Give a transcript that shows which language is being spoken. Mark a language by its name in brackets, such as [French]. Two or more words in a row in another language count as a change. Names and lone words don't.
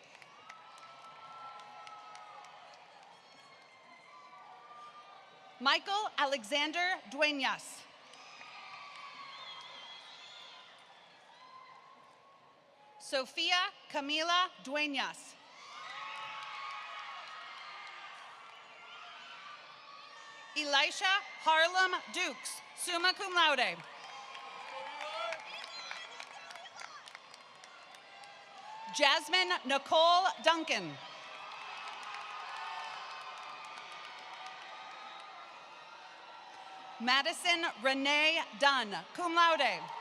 [English] Michael Alexander Duenas. Sofia Camila Duenas. Elisha Harlem Dukes, [Latin] summa cum laude. [English] Jasmine Nicole Duncan. Madison Renee Dunn, [Latin] cum laude.